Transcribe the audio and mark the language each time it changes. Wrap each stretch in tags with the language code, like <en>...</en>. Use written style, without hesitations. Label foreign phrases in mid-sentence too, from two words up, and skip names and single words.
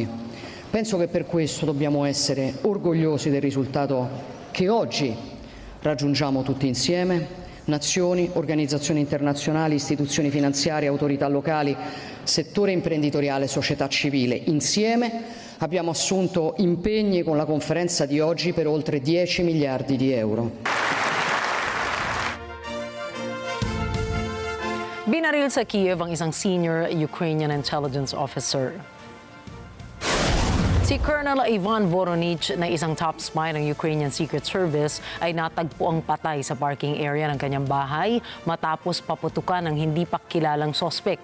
<it>Penso che per questo dobbiamo essere orgogliosi del risultato che oggi raggiungiamo tutti insieme. Nazioni, organizzazioni internazionali, istituzioni finanziarie, autorità locali, settore imprenditoriale, società civile. Insieme abbiamo assunto impegni con la conferenza di oggi per oltre 10 miliardi di euro.</it> <tl>Binaril sa Kiev ang isang</tl> <en>senior Ukrainian intelligence officer.</en> <tl>Si Colonel Ivan Voronich na isang</tl> <en>top spy</en> <tl>ng Ukrainian Secret Service ay natagpo ang patay sa</tl> <en>parking area</en> <tl>ng kanyang bahay matapos paputukan ng hindi pa kilalang sospek.</tl>